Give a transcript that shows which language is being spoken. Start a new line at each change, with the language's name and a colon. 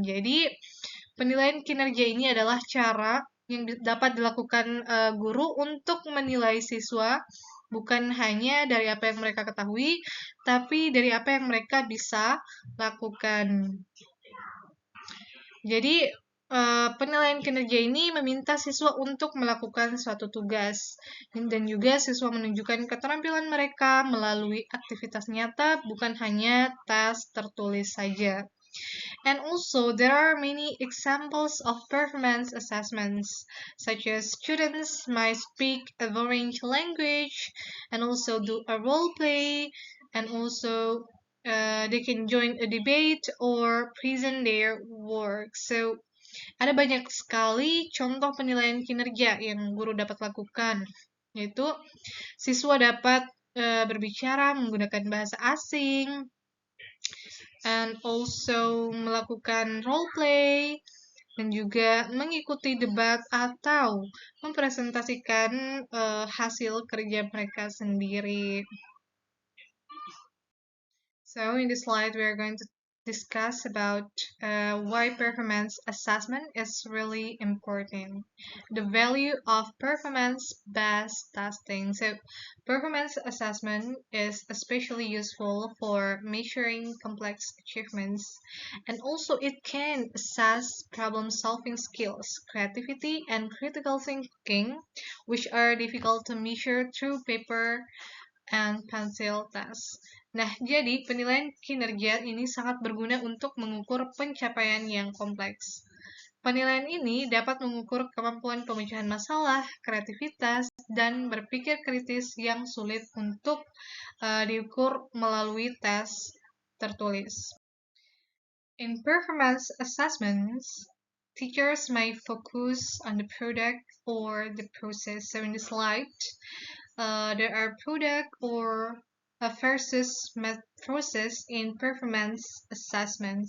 Indonesian: Jadi, penilaian kinerja ini adalah cara yang dapat dilakukan guru untuk menilai siswa bukan hanya dari apa yang mereka ketahui, tapi dari apa yang mereka bisa lakukan. Jadi, penilaian kinerja ini meminta siswa untuk melakukan suatu tugas, dan juga siswa menunjukkan keterampilan mereka melalui aktivitas nyata, bukan hanya tes tertulis saja.
English: And also, there are many examples of performance assessments, such as students might speak a foreign language, and also do a role play, and also they can join a debate or present their work. So,
Indonesian: ada banyak sekali contoh penilaian kinerja yang guru dapat lakukan, yaitu siswa dapat berbicara menggunakan bahasa asing,
English: and also
Indonesian: melakukan role play, dan juga mengikuti debat atau mempresentasikan hasil kerja mereka sendiri.
English: So in this slide, we are going to discuss about why performance assessment is really important. The value of performance-based testing. So performance assessment is especially useful for measuring complex achievements, and also it can assess problem-solving skills, creativity, and critical thinking, which are difficult to measure through paper and pencil test.
Indonesian: Nah, jadi penilaian kinerja ini sangat berguna untuk mengukur pencapaian yang kompleks. Penilaian ini dapat mengukur kemampuan pemecahan masalah, kreativitas, dan berpikir kritis yang sulit untuk diukur melalui tes tertulis.
English: In performance assessments, teachers may focus on the product or the process. So in the slide, there are product or versus process in performance assessment.